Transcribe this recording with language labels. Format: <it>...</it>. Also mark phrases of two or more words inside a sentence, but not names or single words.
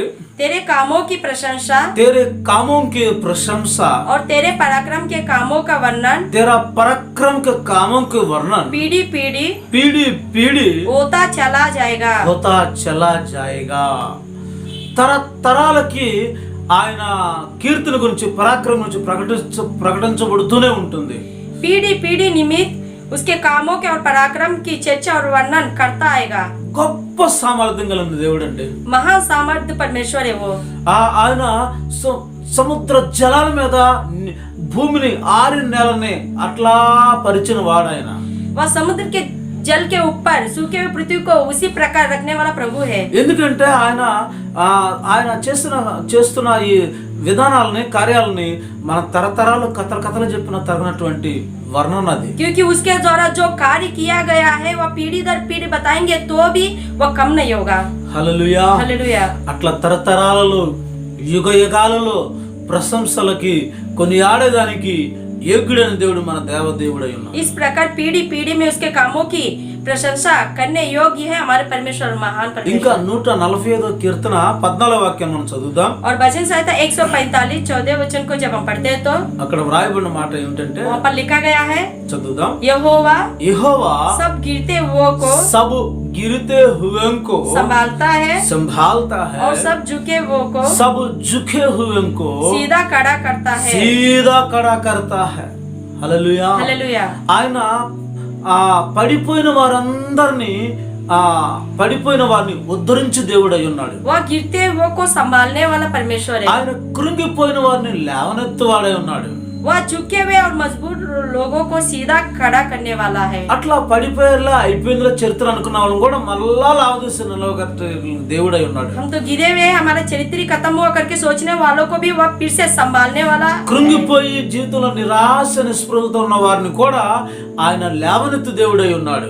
<hi>तेरे कामों की प्रशंसा और तेरे पराक्रम के कामों का वर्णन पीढ़ी पीढ़ी होता चला जाएगा।</hi> <te>తరతరాలకి ఆయన కీర్తిని గురించి పరాక్రమం గురించి ప్రకటించబడుతూనే ఉంటుంది.</te> <hi>पीढ़ी पीढ़ी निमित्त उसके कामों के और पराक्रम की चर्चा और वर्णन करता आएगा।</hi> <te>గొప్ప సామర్థ్యం కలిగిన దేవుడు అండి.</te> <hi>महान सामर्थ्य परमेश्वर है वो।</hi> <te>ఆయన సముద్ర జలాల మీద భూమిని ఆరిన నేలని అట్లా పరిచిన వాడు ఆయన.</te> <hi>वह समुद्र के जल के ऊपर सूखे हुए पृथ्वी को उसी प्रकार रखने वाला प्रभु है।</hi> <te>ఎందుకంటే ఆయన చేస్తున్న ఈ విధానాలని కార్యాలని మన తరతరాలు కథలు చెప్పిన తగినటువంటి వర్ణన అది.</te> <hi>क्योंकि उसके द्वारा जो कार्य किया गया है वह पीढ़ी दर पीढ़ी बताएंगे तो भी वह कम नहीं होगा.</hi> <te>హల్లెలూయా.</te> <hi>हालेलुया.</hi> <te>అట్లా తరతరాలలో యుగ యుగాలలో ప్రశంసలకి కొనియాడేదానికి యోగ్యుడైన దేవుడు మన దేవదేవుడై ఉన్నాడు.</te> <hi>इस प्रकार पीढ़ी पीढ़ी में उसके कामों की प्रशंसा करने योग्य है हमारे परमेश्वर, महान</hi> <te>ఇంకా</te> <hi>परमेश्वर.</hi> <te>145వ కీర్తన 14వ వాక్యం మనం చదువుదాం.</te> <hi>और भजन संहिता 145 14 वचन को जब हम पढ़ते हैं तो</hi> <te>అక్కడ వ్రాయబడిన మాట ఏమిటంటే,</te> <hi>वहाँ पर लिखा गया है,</hi> <te>చదువుదాం.</te> <hi>यहोवा యెహోవా सब गिरते हुओं को सब गिरते हुए को संभालता है संभालता है और सब झुके हुओं को सब झुके हुए को सीधा खड़ा करता है. सीधा खड़ा करता है.</hi> <te>హల్లెలూయా.</te> <hi>हालेलुया.</hi> <te>ఆయన పడిపోయిన వారందరినీ పడిపోయిన వారిని ఉద్ధరించి దేవుడై ఉన్నాడు.</te> <hi>वह गिरते हुओं को संभालने वाला परमेश्वर है.</hi> <te>ఆయన కృంగిపోయిన వారిని లేవనెత్తువాడై ఉన్నాడు.</te> <hi>वह झुके हुए और मजबूत लोगों को सीधा खड़ा करने वाला है.</hi> <te>అట్లా పడిపోయేలా అయిపోయిందిలో చరిత్ర అనుకున్న వాళ్ళని కూడా మళ్ళా లావదీసి నిలవగట్టే దేవుడై ఉన్నాడు.</te> <hi>हम तो गिरे हुए हमारा चरित्र खत्म हुआ करके सोचने वालों को भी वह फिर से संभालने वाला.</hi> <te>కృంగిపోయి జీవితంలో నిరాశ నిస్పృహతో ఉన్న వారిని కూడా ఆయన లేవనెత్తు దేవుడై ఉన్నాడు.</te>